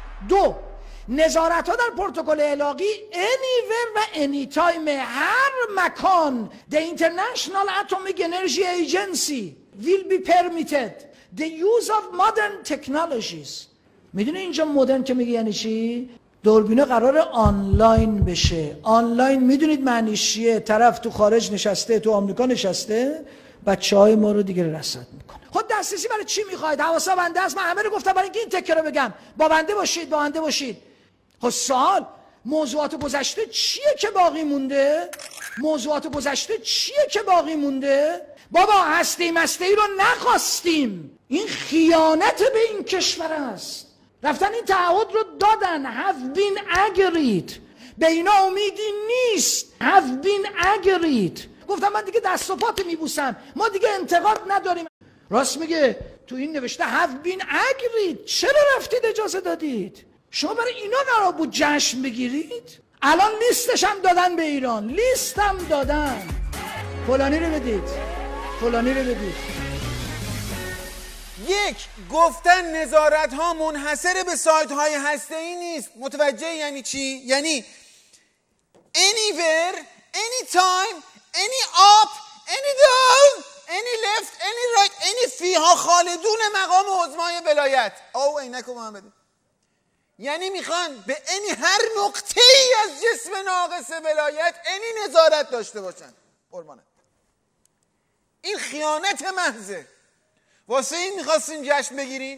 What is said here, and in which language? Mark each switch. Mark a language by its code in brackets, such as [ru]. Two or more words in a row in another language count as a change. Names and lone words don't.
[fa] دو، نظارت ها در پروتکل الاغی anywhere و anytime، هر مکان. [en] The International Atomic Energy Agency will be permitted the use of modern technologies. [fa] میدونی اینجا مدرن که میگه یعنی چی؟ دوربینه قرار آنلاین بشه. آنلاین میدونید معنیش چیه؟ طرف تو خارج نشسته، تو آمریکا نشسته، بچهای ما رو دیگه رصد میکنه. خود دسترسی برای چی میخواید؟ حواسا بنده است. من همه رو گفتم برای اینکه این تکه رو بگم. با بنده باشید، با بنده باشید. خب سوال، موضوعات گذشته چیه که باقی مونده؟ موضوعات گذشته چیه که باقی مونده؟ بابا هستی مستی رو نخواستیم. این خیانت به این کشور است. رفتن این تعهد رو دادن. [en] have been agreed. [fa] به اینا امیدی نیست. [en] have been agreed. [fa] گفتم من دیگه دست و پات میبوسم، ما دیگه انتقاد نداریم. راست میگه، تو این نوشته [en] have been agreed. [fa] چرا رفتید اجازه دادید؟ شما برای اینا قرار بود جشن بگیرید؟ الان لیستش هم دادن به ایران، لیست هم دادن، فلانی رو بدید، فلانی رو بدید. یک، گفتن نظارت ها منحصر به سایت های هسته‌ای نیست. متوجه یعنی چی؟ یعنی [en] anywhere, anytime, any up, any down, any left, any right, any [ar] فیها خالدون [fa] مقام عظمای ولایت. او عینکو من بده. یعنی میخوان به هر نقطه ای از جسم ناقص ولایت نظارت داشته باشن. قربانت. این خیانت محضه. واسه این میخواستین جشن بگیرین؟